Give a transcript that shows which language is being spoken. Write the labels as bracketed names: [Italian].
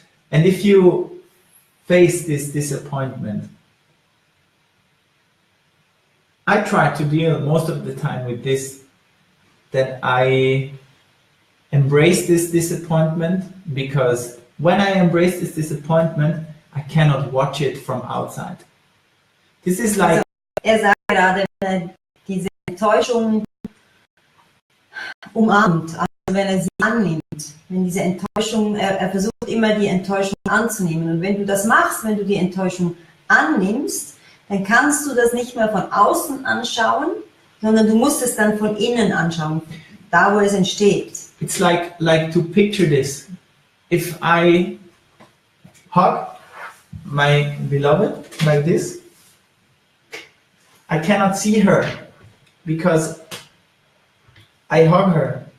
[English] And if you face this disappointment, I try to deal most of the time with this, that I embrace this disappointment, because when I embrace this disappointment, I cannot watch it from outside. This is like... [German] Sagt gerade, wenn er diese Enttäuschung umarmt, also wenn er sie annimmt, wenn diese Enttäuschung, er versucht immer die Enttäuschung anzunehmen. Und wenn du das machst, wenn du die Enttäuschung annimmst, dann kannst du das nicht mehr von außen anschauen, sondern du musst es dann von innen anschauen, da wo es entsteht. [English] It's like to picture this. If I hug my beloved like this, I cannot see her because I hug her.